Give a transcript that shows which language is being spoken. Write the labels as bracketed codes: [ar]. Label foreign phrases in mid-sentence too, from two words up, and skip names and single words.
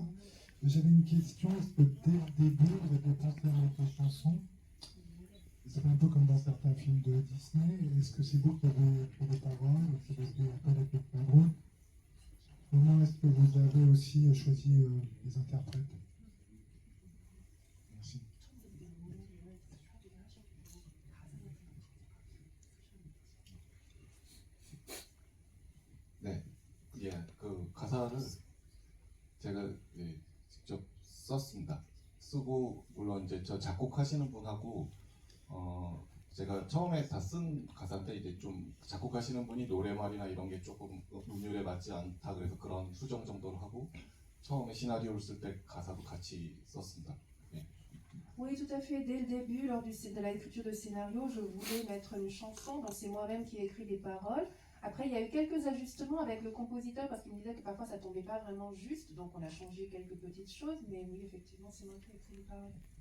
[fr] J'avais une question, est-ce que dès le début, vous avez pensé à votre chanson? C'est un peu comme dans certains films de Disney. Est-ce que c'est vous qui avez écrit les paroles? Est-ce que c'est avec les paroles? Comment est-ce que vous avez aussi choisi les interprètes? Merci. [ko] 네, 예, 그 가사를 제가 직접 썼습니다. 쓰고 물론 이제 저 작곡하시는 분하고 제가 처음에 다 쓴 가사인데 이제 좀 작곡하시는 분이 노래말이나 이런 게 조금 음률에 맞지 않다 그래서 그런 수정 정도를 하고 처음에 시나리오를 쓸 때 가사도 같이 썼습니다. 예. [fr] Oui, tout à fait. Dès le début, lors de l'écriture de scénario, je voulais mettre une chanson, donc c'est moi-même qui ai écrit les paroles. Après, il y a eu quelques ajustements avec le compositeur parce qu'il me disait que parfois ça tombait pas vraiment juste, donc on a changé quelques petites choses, mais oui, effectivement, c'est moi qui ai écrit les paroles.